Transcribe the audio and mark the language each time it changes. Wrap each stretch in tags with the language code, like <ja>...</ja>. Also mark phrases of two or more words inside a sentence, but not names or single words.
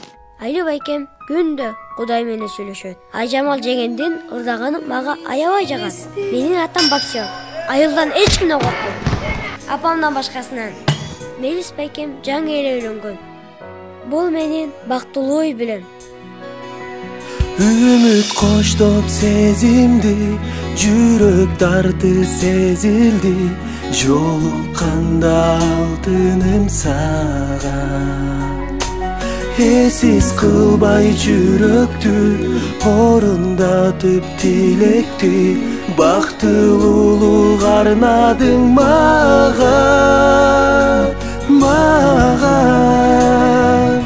<ky>Айли байкем күндө Кудай менен сүйлөшөт. Айжамал жеңендин ырдаганы мага аябай жагат. Менин атам боксер. Айылдан эч кимден коркпойт. Апамдан башкасынан. Мелис байкем жаңы эле үйлөнгөн. Бул менин бактылуу үй бүлөм.</ky> <kk>Үміт қоштоп сезімді, жүрек дарты сезілді, жолыққанда алтыным саған. Есіз қылбай жүректі, орындатып тілекті, бақтылулық арнадың маған.</kk>